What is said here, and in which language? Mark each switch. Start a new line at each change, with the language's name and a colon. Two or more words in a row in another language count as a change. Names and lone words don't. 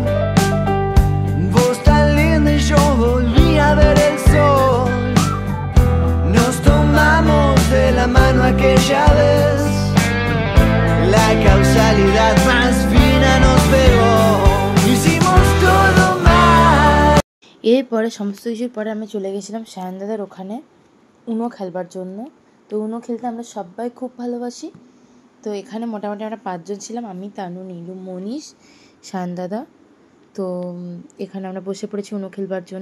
Spanish: Vos tan linda y yo volví a ver el sol. Nos tomamos de la mano aquella vez. La causalidad más fina nos pegó. Hicimos todo mal.
Bangla: এরপরে সমস্ত কিছুর পরে আমি চলে গেছিলাম সায়ন দাদার ওখানে উনো খেলবার জন্য। তো উনো খেলতে আমরা সবাই খুব ভালোবাসি। তো এখানে মোটামুটি আমরা 5 জন ছিলাম, আমি, তানু, নীলু, মনীষ, সায়ন দাদা। তো এখানে আমরা বসে পড়েছি উনো খেলবার জন্য।